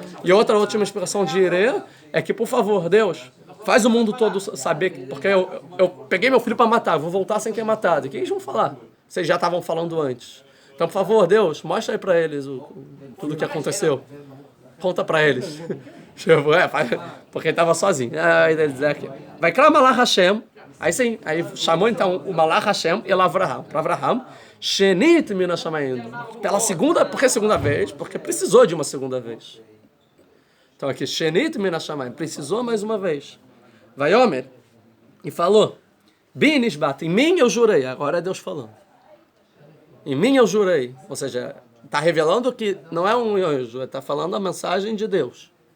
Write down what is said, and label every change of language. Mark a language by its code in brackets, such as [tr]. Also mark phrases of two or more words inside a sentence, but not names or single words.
[pt] E outra última explicação de Irê é que, por favor, Deus, faz o mundo todo saber, porque eu peguei meu filho para matar, vou voltar sem ter matado. O que eles vão falar? Vocês já estavam falando antes. Então, por favor, Deus, mostra aí para eles tudo o que aconteceu. Conta para eles. Porque ele estava sozinho. [he] ויקרא מלאך השם. [pt] Aí sim, aí chamou então o [he] מלאך השם [pt] e Avraham. [he] Para Avraham, שנית מן השמים. [pt] Pela segunda, por que segunda vez? Porque precisou de uma segunda vez. Então aqui, [he] שנית מן השמים. [pt] Precisou mais uma vez. [he] ויאמר [pt] e falou: Binisbat, em mim eu jurei. Agora é Deus falando. Em mim eu jurei. Ou seja, está revelando que não é um anjo, está falando a mensagem de Deus.